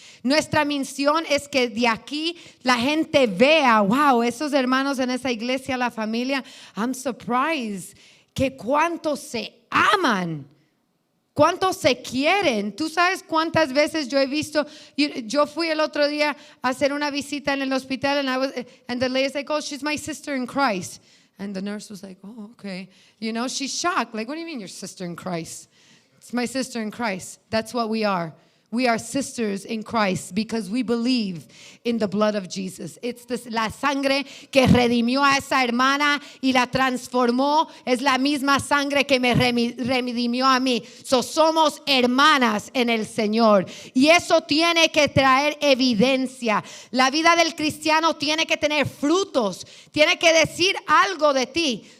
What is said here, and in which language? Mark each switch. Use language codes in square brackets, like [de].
[es] Nuestra misión es que de aquí la gente vea, wow, esos hermanos en esa iglesia, la familia, [en] I'm surprised [es] que cuántos se aman, cuántos se quieren. Tú sabes cuántas veces yo he visto, yo fui el otro día a hacer una visita en el hospital [en] and the lady's like, oh, she's my sister in Christ. And the nurse was like, oh, okay. You know, she's shocked. Like, what do you mean your sister in Christ? It's my sister in Christ. That's what we are. We are sisters in Christ because we believe in the blood of Jesus. It's [es] la sangre que redimió a esa hermana y la transformó. Es la misma sangre que me redimió a mí. Somos hermanas en el Señor. Y eso tiene que traer evidencia. La vida del cristiano tiene que tener frutos. Tiene que decir algo de ti.